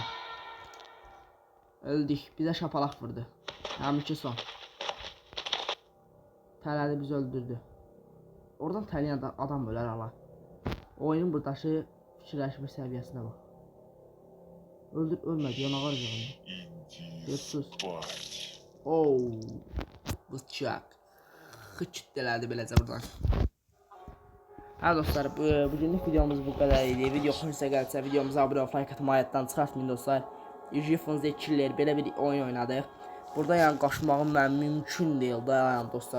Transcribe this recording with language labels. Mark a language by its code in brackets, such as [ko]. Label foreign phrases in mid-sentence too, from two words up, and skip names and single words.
[az] Öldük. Bize şapalaq vurdu. Həminki son. Tələdi bizi öldürdü. Oradan tələyən adam ölər ala. Oyunun buradakı fikirləşmə səviyyəsinə bax. Ölmədi, yanağar canım. Иди спать. Oo. Bıçaq. Xıçdələdi beləcə buradan. Hə dostlar, bugünlük videomuz bu qədər idi. Video xoşunuza gəlsə videomuza abunə olub like atmayı yaddan çıxartmayın dostlar. Jeff Killer belə bir oyun oynadıq. Burada yəni qaçmağım mənim mümkün deyil də yəni dostlar.